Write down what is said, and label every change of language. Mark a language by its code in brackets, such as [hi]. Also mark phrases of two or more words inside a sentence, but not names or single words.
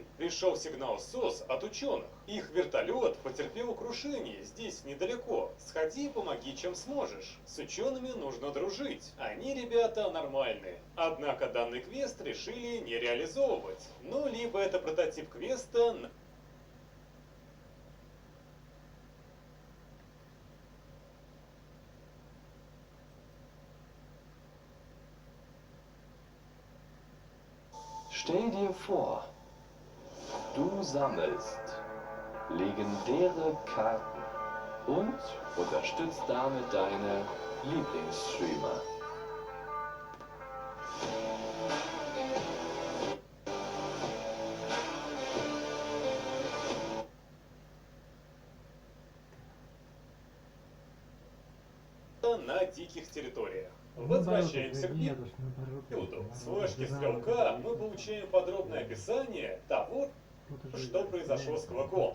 [ru] Пришел сигнал СОС от ученых. Их вертолет потерпел крушение здесь недалеко. Сходи, помоги, чем сможешь. С учеными нужно дружить. Они, ребята, нормальные. Однако данный квест решили не реализовывать. Ну, либо это прототип квеста... [de] Stell dir vor, du sammelst legendäre Karten und unterstützt damit deine Lieblingsstreamer. [ru] на диких территориях. Возвращаемся к периоду. С флешки стрелка мы получаем подробное описание того, что произошло с Клыком.